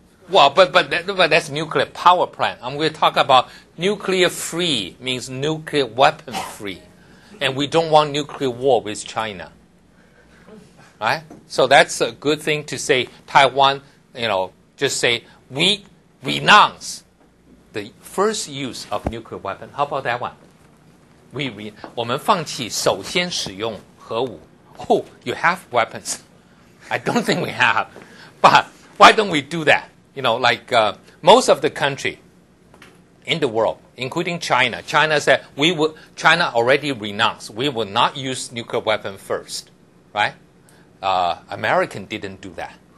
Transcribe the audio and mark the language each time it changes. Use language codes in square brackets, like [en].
[en] Well, but that's nuclear power plant. I'm going to talk about nuclear free means nuclear weapon free, and we don't want nuclear war with China, right? So that's a good thing to say. Taiwan, just say we renounce the first use of nuclear weapon. How about that one? [zh] 我们放弃首先使用核武。 [en] Oh, you have weapons. I don't think we have, but why don't we do that? Most of the country in the world, including China, China said China already renounced. We will not use nuclear weapon first, right? American didn't do that.